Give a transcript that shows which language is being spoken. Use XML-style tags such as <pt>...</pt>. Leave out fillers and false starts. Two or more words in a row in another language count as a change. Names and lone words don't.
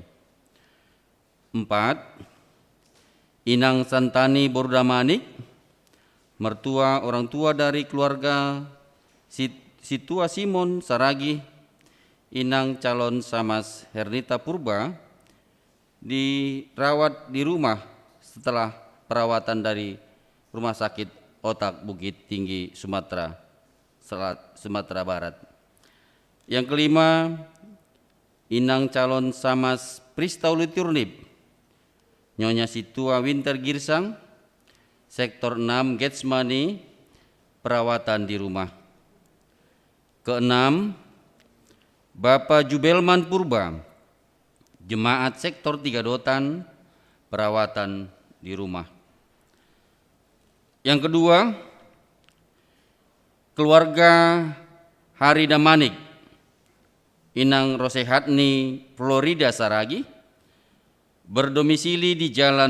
<id>4. Inang Santani Bordamanik, mertua orang tua dari keluarga Situa Simon Saragi, Inang calon Samas Hernita Purba, dirawat di rumah setelah perawatan dari Rumah Sakit Otak Bukit Tinggi Sumatera Barat. Yang kelima, Inang calon Samas Pristauli Turnip, Nyonya Situa Winter Girsang, sektor 6 Getsemani, perawatan di rumah. Keenam, Bapak Jubelman Purba, jemaat sektor 3 Dotan, perawatan di rumah. Yang kedua, keluarga Harida Manik, Inang Rosehatni Florida Saragi, berdomisili di Jalan</id>